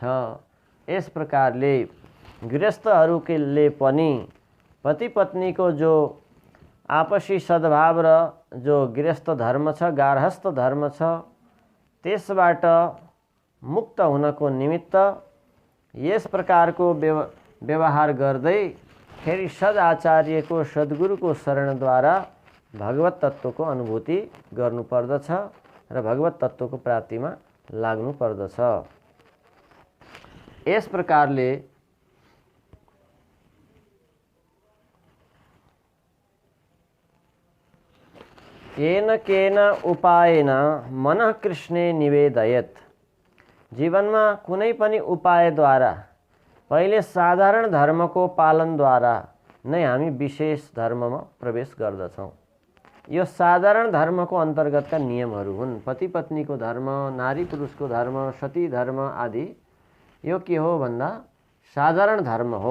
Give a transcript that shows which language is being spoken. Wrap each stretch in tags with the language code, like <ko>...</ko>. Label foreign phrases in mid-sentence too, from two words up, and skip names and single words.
<ne>यस प्रकारले गृहस्थहरूले पनि पति पत्नीको जो आपसी सद्भाव र जो गृहस्थ धर्म छ, गार्हस्थ धर्म छ, त्यसबाट मुक्त हुनको निमित्त यस प्रकारको व्यवहार गर्दै फेरि सदाचार्यको सद्गुरुको शरणद्वारा भगवत तत्त्वको अनुभूति गर्नुपर्दछ र भगवत तत्त्वको प्राप्तिमा लाग्नु पर्दछ। यस प्रकारले</ne> <sa>येन केन उपायेन मनः कृष्णे निवेदयेत्।</sa> <ne>जीवनमा कुनै पनि उपायद्वारा पहिले साधारण धर्मको पालनद्वारा नै हामी विशेष धर्ममा प्रवेश गर्दछौँ। यो साधारण धर्मको अन्तर्गतका नियमहरू हुन्। पति पत्नीको धर्म, नारी पुरुषको धर्म, सती धर्म आदि यो के हो भन्दा साधारण धर्म हो।</ne>